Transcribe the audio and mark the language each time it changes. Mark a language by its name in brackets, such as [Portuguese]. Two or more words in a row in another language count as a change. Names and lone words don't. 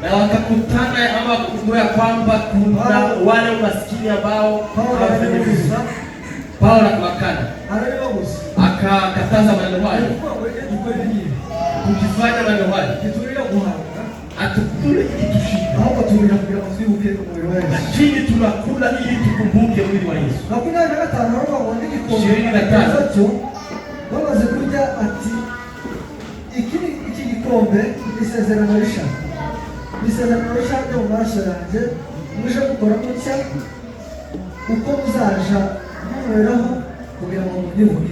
[Swahili] na wakakutana ama kugundua kwamba kuna wale maskini ambao hawafanyi vizuri. Paulo akawakana, akakataza maneno hayo, tukifanya maneno hayo atukule itushike, lakini tunakula ili tukumbuke mwili wa Yesu. 25 [Kinyarwanda] bamaze kurya ati iki gikombe isezerano rishya ryo mu maraso yanjye muje gukora gutya uko muzaja munyweraho kugira ngo mubyibuke.